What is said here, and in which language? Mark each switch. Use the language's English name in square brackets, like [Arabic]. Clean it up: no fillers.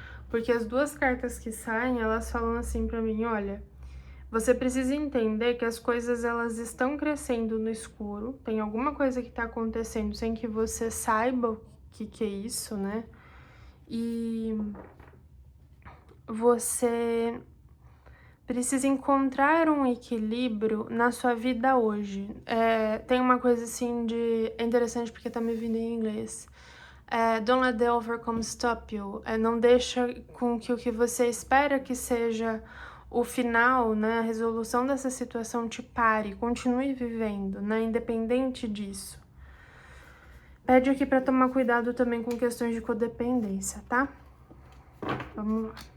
[Portuguese] Porque as 2 cartas que saem, elas falam assim pra mim, olha, você precisa entender que as coisas, elas estão crescendo no escuro, tem alguma coisa que tá acontecendo sem que você saiba o que é isso, né? E você precisa encontrar um equilíbrio na sua vida hoje. Tem uma coisa assim é interessante porque tá me vindo em inglês. [English] Don't let the overcome stop you. [Portuguese] Não deixa com que o que você espera que seja o final, né, a resolução dessa situação te pare. Continue vivendo, né, independente disso. Pede aqui pra tomar cuidado também com questões de codependência, tá? Vamos lá.